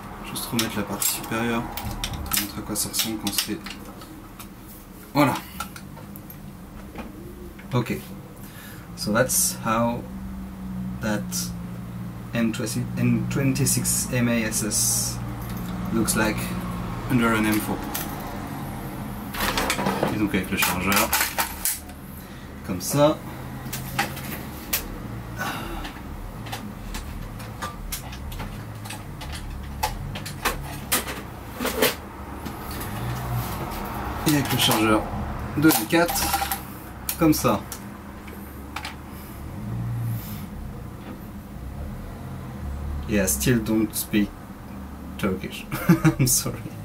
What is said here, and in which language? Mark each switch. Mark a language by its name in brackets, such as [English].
[French] Juste remettre la partie supérieure pour montrer à quoi ça ressemble quand c'est... Voilà. Ok. [English] So that's how that M26 MASS looks like under an M4. [French] Et donc avec le chargeur, comme ça. Et avec le chargeur de M4, comme ça. [English] Yeah, still don't speak Turkish. I'm sorry.